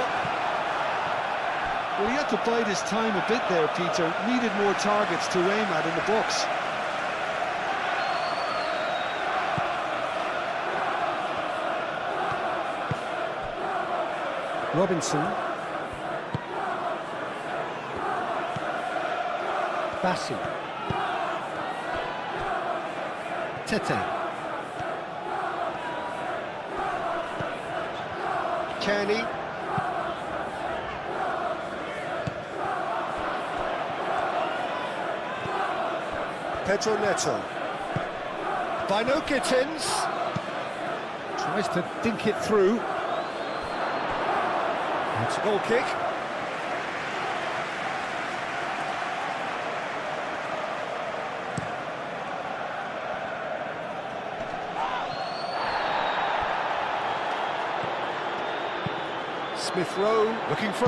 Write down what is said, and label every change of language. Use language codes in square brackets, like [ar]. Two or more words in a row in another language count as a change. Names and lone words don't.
[en] Well, he had to bide his time a bit there, Peter. Needed more targets to aim at in the box. Robinson. Bassi. Tete. Kenny. Pedro Neto. Bino Gittins. Tries to dink it through. It's a goal kick. Smith Rowe looking for...